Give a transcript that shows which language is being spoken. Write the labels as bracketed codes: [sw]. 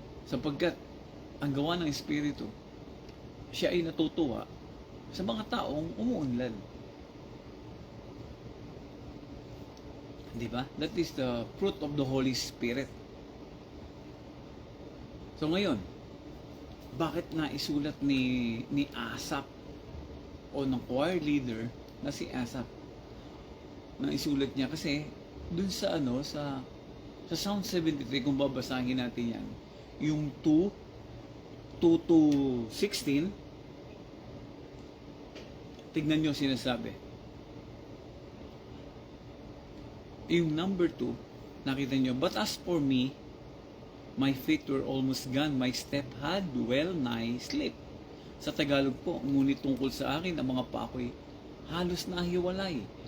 [tl] Sapagkat ang gawa ng Espiritu, siya ay natutuwa sa mga taong umuunlad. Diba? [en] That is the fruit of the Holy Spirit. [tl] So ngayon, bakit naisulat ni Asaph o ng choir leader na si Asaph? Naisulat niya kasi dun sa sa Psalm 73, kung babasahin natin yan, yung 2 to 16, tignan nyo sinasabi. Yung number 2, nakita nyo, [en] but as for me, my feet were almost gone, my step had well nigh slipped. [tl] Sa Tagalog po, ngunit tungkol sa akin, ang mga pa ako'y halos nahiwalay.